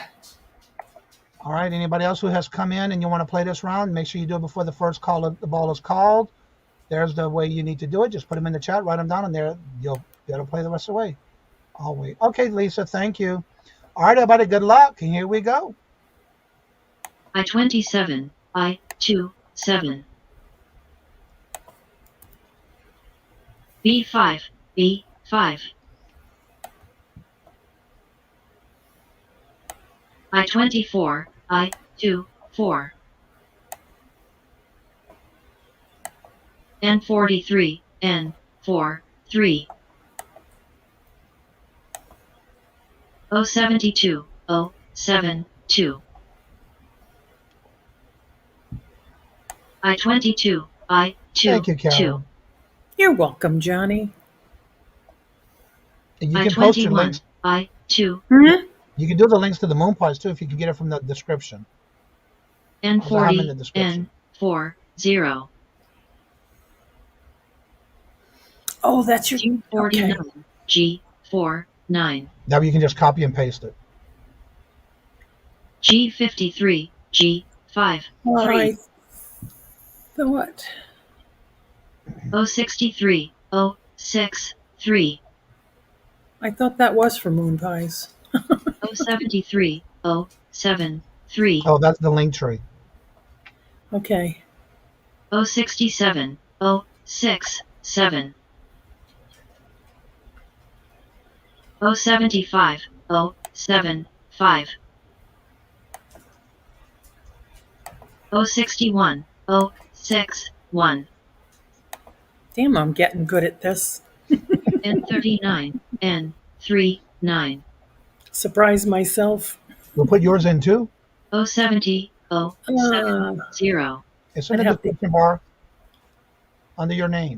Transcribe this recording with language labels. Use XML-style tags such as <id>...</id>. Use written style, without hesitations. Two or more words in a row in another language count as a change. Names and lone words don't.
<en>All right, anybody else who has come in and you want to play this round, make sure you do it before the first call of the ball is called. There's the way you need to do it. Just put them in the chat, write them down, and there you'll be able to play the rest of the way. I'll wait. Okay, Lisa, thank you. All right, everybody, good luck, and here we go. I-27, I-27. B5, B5. I-24, I-24. N43, N43. O72, O72. I-22, I-22. Thank you, Carol. You're welcome, Johnny. And you can post your links. I-2. Hmm? You can do the links to the moon pies too if you can get it from the description. N40, N40. Oh, that's your G49, okay. G49. Now you can just copy and paste it. G53, G5. All right. So what? O63, O63. I thought that was for moon pies. O73, O73. Oh, that's the link tree. Okay. O67, O67. O75, O75. O61, O61. Damn, I'm getting good at this. N39, N39, Surprise myself. We'll put yours in too. 070, 070, Isn't I'd a have to- description bar under your name?</en>